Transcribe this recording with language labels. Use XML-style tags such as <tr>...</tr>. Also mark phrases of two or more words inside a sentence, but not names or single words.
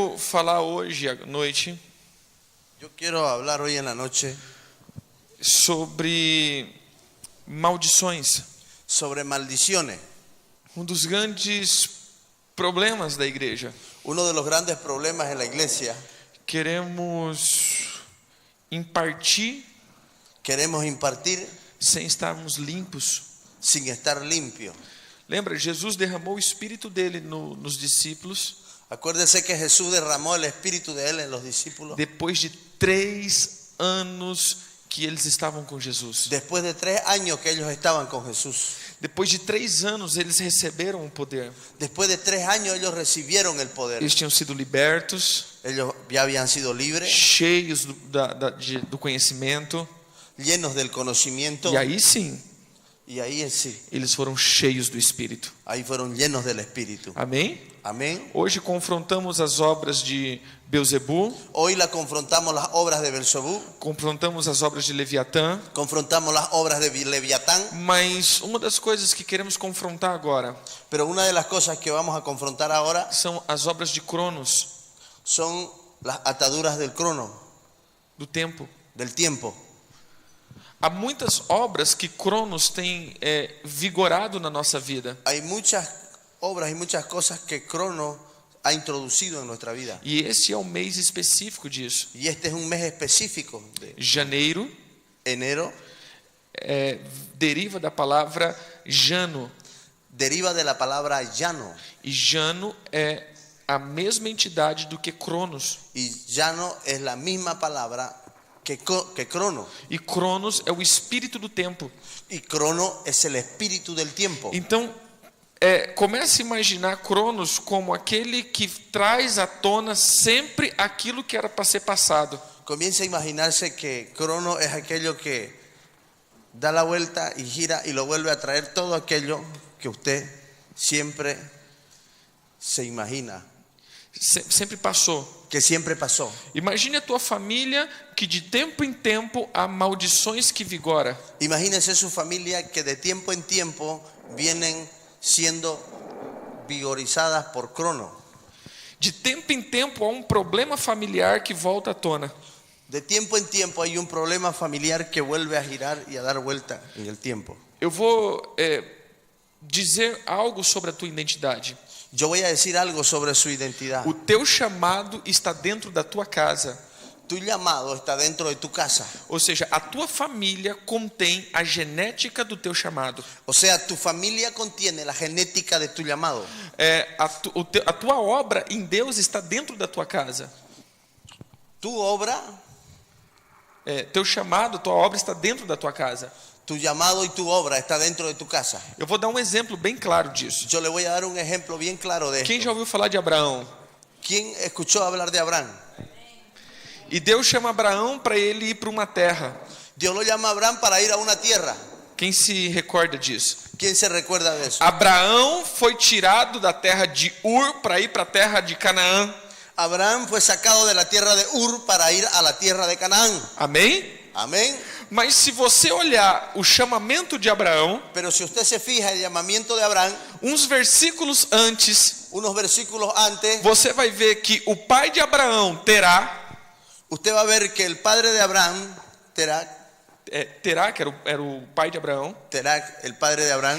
<pt>falar hoje à noite</pt> <es>Yo quiero hablar hoy en la noche</es> <pt>sobre maldições.</pt> <es>sobre maldiciones.</es> <pt>Dos grandes problemas da igreja.</pt> <es>Uno de los grandes problemas en la iglesia.</es> <pt>Queremos impartir sem estarmos limpos.</pt> <es>Sin estar limpio.</es> <pt>Lembra, Jesus derramou o Espírito dele nos discípulos.</pt> <es>Acuérdese que Jesús derramó el Espíritu de él en los discípulos.</es> <pt>Depois de 3 anos que eles estavam com Jesus.</pt> <es>Después de 3 años que ellos estaban con Jesús.</es> <pt>Depois de 3 anos eles receberam o poder.</pt> <es>Después de 3 años ellos recibieron el poder.</es> <pt>Eles tinham sido libertos.</pt> <es>Ellos ya habían sido libres.</es> <pt>Cheios do conhecimento.</pt> <es>Llenos del conocimiento.</es> <pt>E aí sim.</pt> <es>Y ahí sí.</es> <pt>Eles foram cheios do Espírito.</pt> <es>Ahí fueron llenos del Espíritu.</es> <pt>Amém?</pt> <es>Amén.</es> <pt>Hoje confrontamos as obras de Beelzebú.</pt> <es>Hoy confrontamos las obras de Beelzebú.</es> <pt>Confrontamos as obras de Leviatã.</pt> <es>Confrontamos las obras de Leviatán.</es> <pt>Mas uma das coisas que queremos confrontar agora.</pt> <es>Pero una de las cosas que vamos a confrontar ahora</es> <pt>são as obras de Cronos.</pt> <es>Son las ataduras del crono.</es> <pt>Do tempo.</pt> <es>Del tiempo.</es> <pt>Há muitas obras que Cronos tem vigorado na nossa vida.</pt> <es>Hay muchas obras y muchas cosas que Crono ha introducido en nuestra vida.</es> <pt>E esse é o mês específico disso.</pt> <es>Y este es un mes específico de</es> <pt>janeiro.</pt> <es>Enero.</es> <pt>Deriva da palavra Jano.</pt> <es>Deriva de la palabra Jano.</es> <pt>E Jano é a mesma entidade do que Cronos.</pt> <es>Y Jano es la misma palabra que Crono.</es> <pt>E Cronos é o espírito do tempo.</pt> <es>Y Crono es el espíritu del tiempo.</es> <pt>Então, comece a imaginar Cronos como aquele que traz à tona sempre aquilo que era para ser passado.</pt> <es>Comienza a imaginarse que Crono es aquello que da la vuelta y gira y lo vuelve a traer todo aquello que usted siempre se imagina.</es> <pt>Sempre passou.</pt> <es>Que siempre pasó.</es> <pt>Imagine a tua família que de tempo em tempo há maldições que vigora.</pt> <es>Imagínese su familia que de tiempo en tiempo vienen siendo vigorizadas por Crono.</es> <pt>De tempo em tempo há problema familiar que volta à tona.</pt> <es>De tiempo en tiempo hay un problema familiar que vuelve a girar y a dar vuelta en el tiempo.</es> <pt>Eu vou dizer algo sobre a tua identidade.</pt> <es>Yo voy a decir algo sobre su identidad.</es> <pt>O teu chamado está dentro da tua casa.</pt> <es>Tu llamado está dentro de tu casa.</es> <pt>Ou seja, a tua família contém a genética do teu chamado.</pt> <es>O sea, tu familia contiene la genética de tu llamado.</es> <pt>A tua obra em Deus está dentro da tua casa.</pt> <es>Tu obra,</es> <pt>teu chamado, tua obra está dentro da tua casa.</pt> <es>Tu llamado y tu obra está dentro de tu casa.</es> <pt>Eu vou dar exemplo bem claro disso.</pt> <es>Yo le voy a dar un ejemplo bien claro de esto.</es> <pt>Quem já ouviu falar de Abraão?</pt> <es>¿Quién escuchó hablar de Abraham?</es> <pt>E Deus chama Abraão para ele ir para uma terra.</pt> <es>Dios lo llama a Abraham para ir a una tierra.</es> <pt>Quem se recorda disso?</pt> <es>¿Quién se recuerda de eso?</es> <pt>Abraão foi tirado da terra de Ur para ir para a terra de Canaã.</pt> <es>Abraham fue sacado de la tierra de Ur para ir a la tierra de Canaán.</es> <pt>Amém?</pt> <es>Amén.</es> <pt>Mas se você olhar o chamamento de Abraão,</pt> <es>pero si usted se fija el llamamiento de Abraham,</es> <pt>uns versículos antes,</pt> <es>unos versículos antes,</es> <pt>você vai ver que o pai de Abraão Terá,</pt> <es>usted va a ver que el padre de Abraham,</es> <pt>Terá, que era o pai de Abraão,</pt> <es>Terá, el padre de Abraham,</es>